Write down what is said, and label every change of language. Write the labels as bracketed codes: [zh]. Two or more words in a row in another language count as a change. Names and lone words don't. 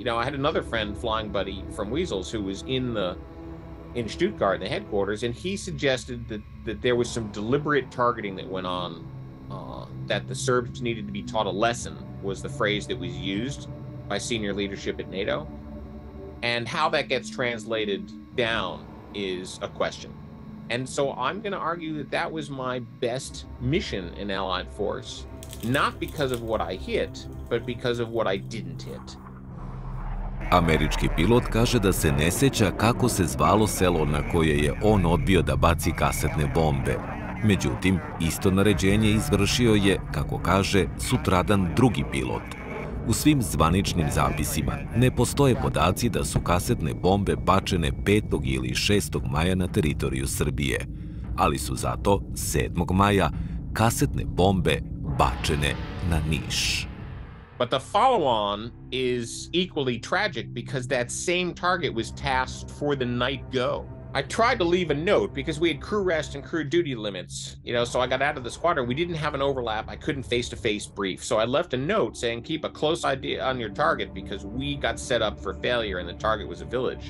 [en] You know, I had another friend, flying buddy from Weasels, who was in the in Stuttgart in the headquarters, and he suggested that there was some deliberate targeting that went on, that the Serbs needed to be taught a lesson, was the phrase that was used by senior leadership at NATO. And how that gets translated down is a question. And so I'm going to argue that that was my best mission in Allied force, not because of what I hit, but because of what I didn't hit. [sr] Američki pilot kaže da se ne sjeća kako se zvalo selo na koje je on odbio da baci kasetne bombe. Međutim, isto naređenje izvršio je, kako kaže, sutradan drugi pilot. U svim zvaničnim zapisima ne postoje podaci da su kasetne bombe bačene 5. ili 6. maja na teritoriju Srbije, ali su zato 7. maja kasetne bombe bačene na Niš. [en] But the follow-on is equally tragic because that same target was tasked for the night go. I tried to leave a note because we had crew rest and crew duty limits, so I got out of the squadron. We didn't have an overlap. I couldn't face-to-face brief. So I left a note saying, keep a close eye on your target because we got set up for failure and the target was a village.